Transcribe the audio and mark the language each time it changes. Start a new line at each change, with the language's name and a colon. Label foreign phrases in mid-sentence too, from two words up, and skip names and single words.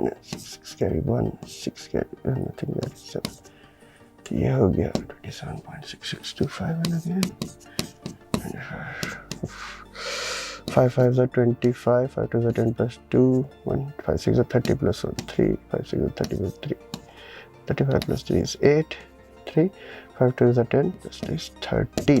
English: 6 carry 1 6 carry nothing there 7,
Hindi: तो ये हो गया 27.6625
English: and again 5 5s are 25, 5 2s are 10 plus 2 1 5 6 are 30 plus 1 3 5 6 are 30 plus 3 35 plus 3 is 8 3 5 2s are 10 plus 3 is 13.